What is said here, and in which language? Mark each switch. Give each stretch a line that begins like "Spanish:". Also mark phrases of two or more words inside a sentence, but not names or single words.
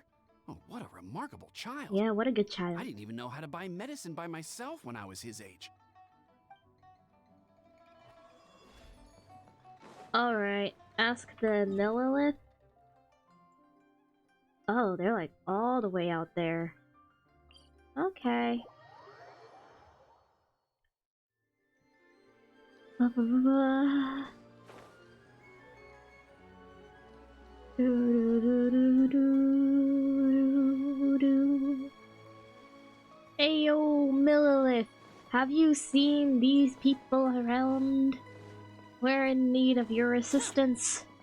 English: Oh, what a remarkable child. Yeah, what a good child. I didn't even know how to buy medicine by myself when I was his age. Alright, ask the Nililith. Oh, they're like all the way out there. Okay. Ba, ba, ba, ba. Do, do, do, do, do. Ayo, Millilith, have you seen these people around? We're in need of your assistance.